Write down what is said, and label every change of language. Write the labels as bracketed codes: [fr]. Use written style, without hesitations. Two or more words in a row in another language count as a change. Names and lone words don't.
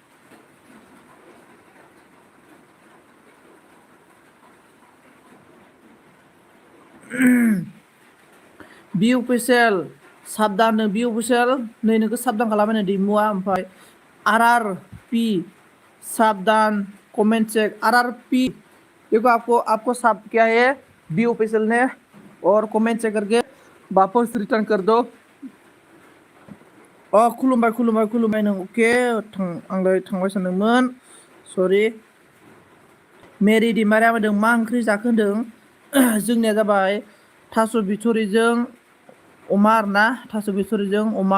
[brx] बी ऑफिशियल साबधान, बी ऑफिशियल नै नोंखौ साबधान खालामबाय दैमुआ। ओमफ्राय आर पी साबधान [en] comment check. [hi] आर पी देखो आपको सब क्या है बी ऑफिशियल ने, और कमेंट चेक करके वापस रिटर्न कर दो। [brx] खुलुमबाय नों। अके आंलाय थांबाय सानदोंमोन, सरि। मेरि दिमारिया होनदों मा ओंख्रि जाखो होनदों। जोंनिया जाबाय थास' बिथ'रिजों अमा आरोना, थास' बिथ'रिजों अमा।